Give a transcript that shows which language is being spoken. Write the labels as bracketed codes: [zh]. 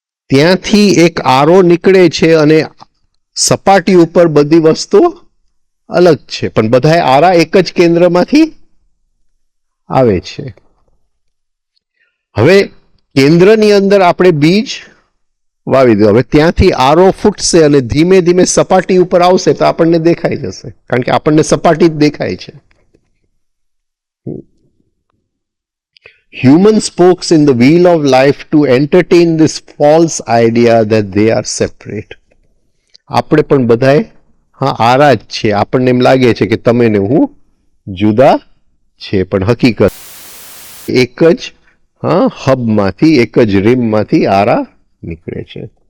[gu] ત્યાંથી એક આરો નીકળે છે અને સપાટી ઉપર બધી વસ્તુ અલગ છે, પણ બધા આરા એક જ કેન્દ્રમાંથી આવે છે. હવે કેન્દ્રની અંદર આપણે બીજ વાવી દીધું. હવે ત્યાંથી આરો ફૂટશે અને ધીમે ધીમે સપાટી ઉપર આવશે તો આપણને દેખાઈ જશે, કારણ કે આપણને સપાટી જ દેખાય છે. [en] Human spokes in the wheel of life to entertain this false idea that they are separate. [gu] આપણે પણ બધાએ હા આરા જ છે. આપણને એમ લાગે છે કે તમે ને હું જુદા છે, પણ હકીકત એક જ હા હબમાંથી, એક જ રીમમાંથી આરા નીકળે છે.